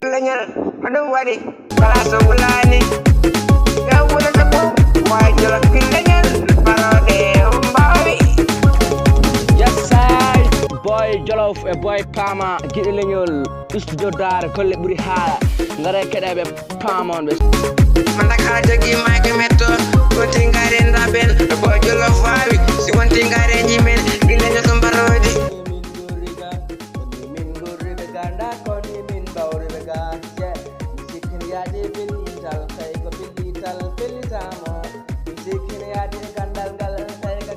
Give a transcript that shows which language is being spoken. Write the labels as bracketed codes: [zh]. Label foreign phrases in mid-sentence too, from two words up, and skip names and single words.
[ff] leñal adu wadi kala so wulani ga wala ta ko wajjo la leñal parode mbawi [en] yes sir [ff] boy Jolof e boy Pama giɗe leñol studio Daara kolle ɓuri haala ngara keɗaɓe pamon ɓe man ka jogi mayke metto wonti ngare ndaben boy Jolof wawi si wonti ngare jimen gileño so mbarodi ganda koni min bawre ga je musikin yadi bilital tay ko bilital bilitamo musikin yadi gandal gal tay ga